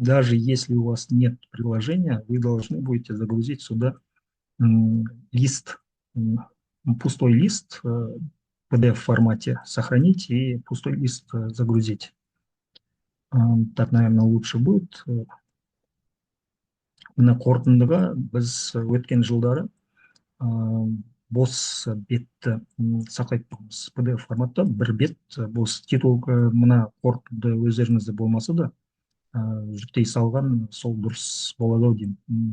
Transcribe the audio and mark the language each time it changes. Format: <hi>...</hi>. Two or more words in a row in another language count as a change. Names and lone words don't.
<ru>даже если у вас нет приложения, вы должны будете загрузить сюда лист, пустой лист в PDF формате сохранить и пустой лист загрузить. Так, наверное, лучше будет.</ru> <kk>Мына қорытындыға біз өткен жылдары бос бетті сақтайтын тұғымыз PDF форматта. Бір бет бос титул мына қорытынды өздеріңізде болмаса да жүктей салған сол дұрыс болады ау деймін.</kk>